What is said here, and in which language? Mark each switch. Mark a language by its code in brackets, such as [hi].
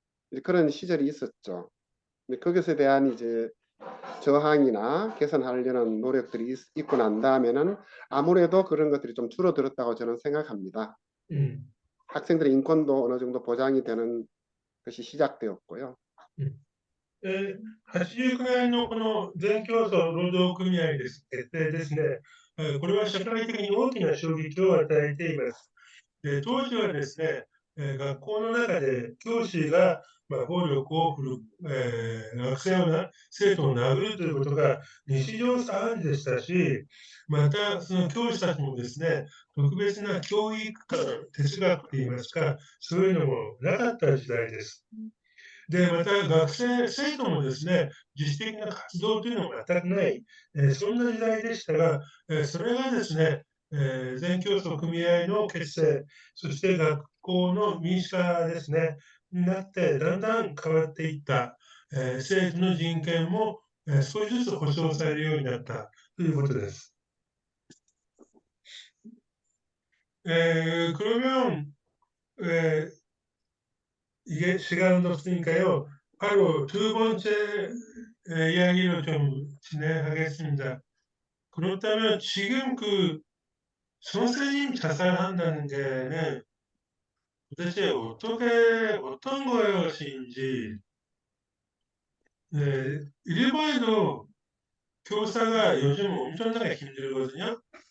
[ko] 이제 그런 시절이 있었죠. 근데 그것에 대한 이제 저항이나 개선하려는 노력들이 있고 난 다음에는 아무래도 그런 것들이 좀 줄어들었다고 저는 생각합니다. 음, 학생들의 인권도 어느 정도 보장이 되는 것이 시작되었고요. [ja] 89年のこの全競争労働組合です。決定ですね。これは社会的に大きな衝撃を与えています。で、当時はですね、学校の中で教師が、暴力を振るう、学生を生徒を殴るということが日常茶飯事でしたし、またその教師たちもですね、特別な教育観、哲学といいますか、そういうのもなかった時代です。で、また生徒もですね、自主的な活動というのも全くない、そんな時代でしたが、それがですね、全競争組合の結成、そして学校の民主化ですね、になって、だんだん変わっていった、生徒の人権も、少しずつ保障されるようになったということです。 [ko] 그러면 이게 시간도 없으니까요. 바로 두 번째 이야기로 좀 진행하겠습니다. 그렇다면 지금 그 선생님 자살한다는 게는 도대체 어떤 것인지, 네, 일본에도 교사가 요즘 엄청나게 힘들거든요.